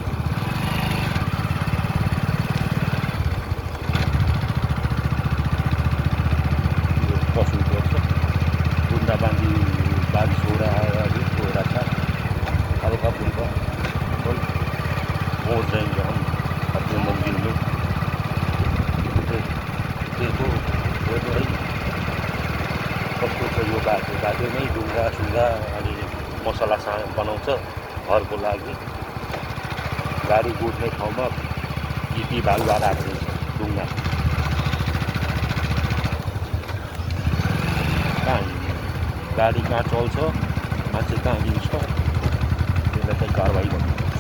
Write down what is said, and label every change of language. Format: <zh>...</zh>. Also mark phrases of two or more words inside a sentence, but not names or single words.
<ne>बस्नु पर्छ।</ne> <hi>बूंदाबांदी बारिश हो रहा है, अभी हो रहा था हल्का फुल्का। पहुँच जाएंगे हम अपने मंजिल में।</hi> <ne>देखो भाइ कस्तो छ यो बाटो। बाटोमै ढुङ्गा सुङ्गा अनि मसला बनाउँछ घरको लागि। गाडी गुड्ने ठाउँमा गिटी बालुवा राख्ने ढुङ्गा। कहाँ गाडी कहाँ चल्छ, मान्छे कहाँ हिँड्छ, त्यसलाई चाहिँ कारवाही गर्नुपर्छ।</ne>